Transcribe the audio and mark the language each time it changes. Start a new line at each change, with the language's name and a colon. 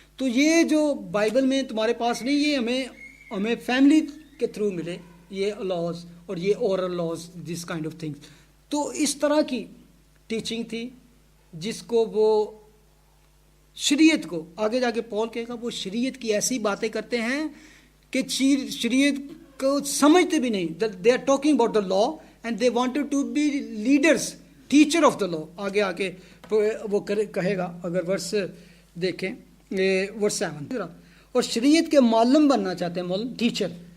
Urdu: تو یہ جو بائبل میں تمہارے پاس نہیں، یہ ہمیں فیملی کے تھرو ملے یہ لاز اور یہ oral laws,
English: This kind of things.
Urdu: تو اس طرح کی ٹیچنگ تھی جس کو وہ شریعت کو آگے جا کے پول کہے گا، وہ شریعت کی ایسی باتیں کرتے ہیں کہ شریعت کو سمجھتے بھی نہیں.
English: They are talking about the law and they wanted to be leaders, teacher of the law.
Urdu: آگے آ کے وہ کہے گا، اگر ورس دیکھیں ورس 7، اور شریعت کے معلم بننا چاہتے ہیں، معلم ٹیچر.